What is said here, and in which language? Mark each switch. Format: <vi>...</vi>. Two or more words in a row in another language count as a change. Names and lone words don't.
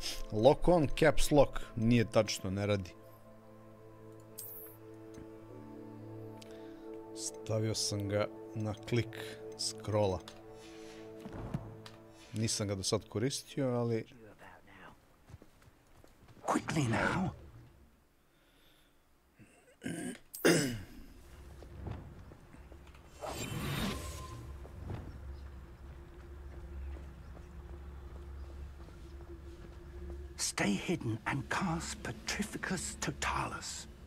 <en>Lock on, caps lock.</en> <sr>Nije tačno, ne radi. Stavio sam ga na klik scrolla. Nisam ga do sad koristio, ali...</sr> <en>Quickly now. Stay hidden and cast Petrificus Totalis.</en>